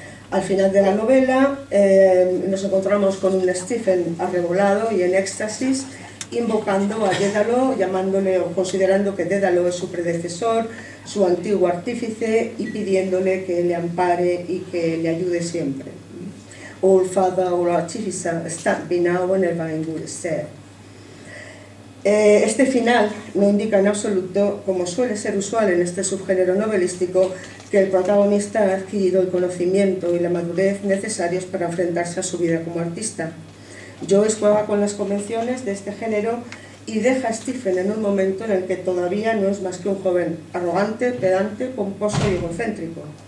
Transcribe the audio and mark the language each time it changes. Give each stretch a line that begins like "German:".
Spanish: Al final de la novela nos encontramos con un Stephen arrebolado y en éxtasis, invocando a Dédalo, llamándole o considerando que Dédalo es su predecesor, su antiguo artífice, y pidiéndole que le ampare y que le ayude siempre.
English: All Father, all Artificer, stand me now and ever in good stead.
Spanish: Este final no indica en absoluto, como suele ser usual en este subgénero novelístico, que el protagonista ha adquirido el conocimiento y la madurez necesarios para enfrentarse a su vida como artista. Joyce juega con las convenciones de este género y deja a Stephen en un momento en el que todavía no es más que un joven arrogante, pedante, pomposo y egocéntrico.